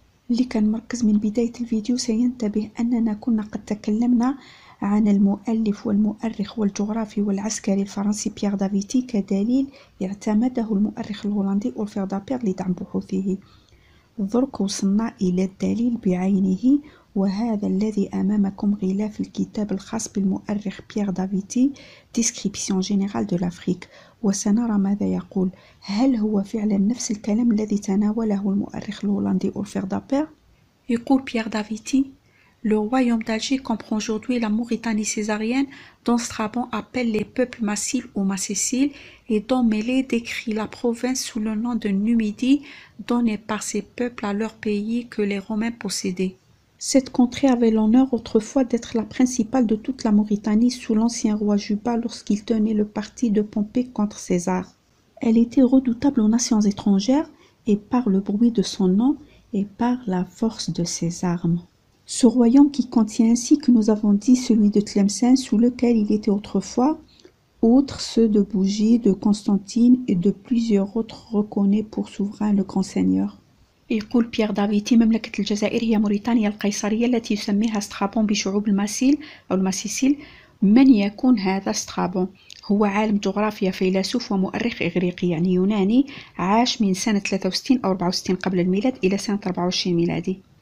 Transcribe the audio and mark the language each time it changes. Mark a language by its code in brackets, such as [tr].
[ar] اللي كان مركز من بداية الفيديو سينتبه أننا كنا قد تكلمنا عن المؤلف والمؤرخ والجغرافي والعسكري الفرنسي بيير دافيتي كدليل اعتمده المؤرخ الهولندي أولفير دابير لدعم بحوثه. درك وصلنا إلى الدليل بعينه، وهذا الذي أمامكم غلاف الكتاب الخاص بالمؤرخ بيير دافيتي Description générale de l'Afrique. وسنرى ماذا يقول. هل هو فعلا نفس الكلام الذي تناوله المؤرخ الهولندي أولفير دابير؟ يقول بيير دافيتي [fr] Le royaume d'Alger comprend aujourd'hui la Mauritanie césarienne, dont Strabon appelle les peuples massiles ou macéciles, et dont Mélée décrit la province sous le nom de Numidie, donnée par ces peuples à leur pays que les Romains possédaient. Cette contrée avait l'honneur autrefois d'être la principale de toute la Mauritanie sous l'ancien roi Juba lorsqu'il tenait le parti de Pompée contre César. Elle était redoutable aux nations étrangères et par le bruit de son nom et par la force de ses armes. Ce royaume qui contient ainsi que nous avons dit celui de Tlemcen sous lequel il était autrefois, outre ceux de Bougie, de Constantine et de plusieurs autres reconnaît pour souverain le grand seigneur. [ar] يقول بيير دافيتي: مملكة الجزائر هي موريتانيا القيصرية التي يسميها سترابون بشعوب الماسيل أو الماسيسيل. من يكون هذا سترابون؟ هو عالم جغرافيا، فيلسوف ومؤرخ إغريقي يعني يوناني، عاش من سنة 63 أو 64 قبل الميلاد إلى سنة 24 ميلادي.